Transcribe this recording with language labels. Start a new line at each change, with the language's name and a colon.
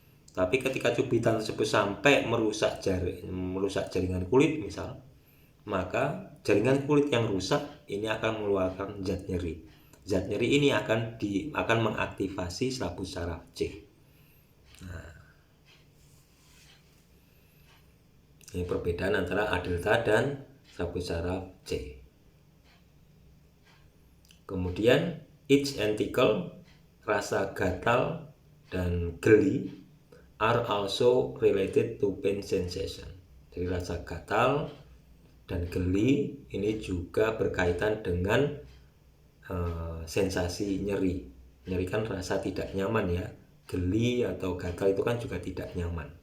Indonesian: Tapi ketika cubitan tersebut sampai merusak jaringan kulit misal, maka jaringan kulit yang rusak ini akan mengeluarkan zat nyeri. Zat nyeri ini akan mengaktifasi serabut saraf C. Nah, ini perbedaan antara A delta dan serabut saraf C.
English: Kemudian itch and tickle,
Indonesian: rasa gatal dan geli,
English: are also related to pain sensation.
Indonesian: Jadi rasa gatal dan geli ini juga berkaitan dengan sensasi nyeri. Nyeri kan rasa tidak nyaman ya. Geli atau gatal itu kan juga tidak nyaman.